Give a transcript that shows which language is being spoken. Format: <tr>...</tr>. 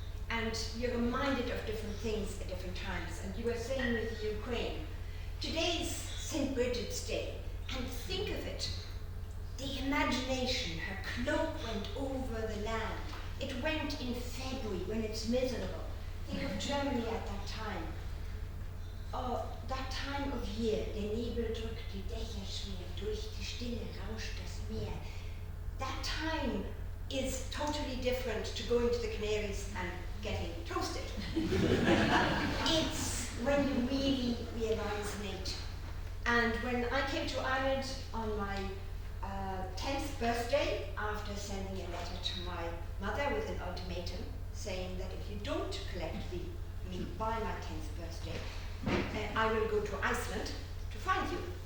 <en>And you're reminded of different things at different times. And you were saying with Ukraine, Today's St. Bridget's Day, and think of it. The imagination, her cloak went over the land. It went in February when it's miserable. Think of Germany at that time. Oh, that time of year,</en> <de>der Nebel drückt die Dächer schwer, durch die Stille rauscht das Meer.</de> <en>That time is totally different to going to the Canaries and getting toasted. It's when you really realize nature. And when I came to Ireland on my 10th birthday, after sending a letter to my mother with an ultimatum saying that if you don't collect me by my 10th birthday, I will go to Iceland to find you.</en>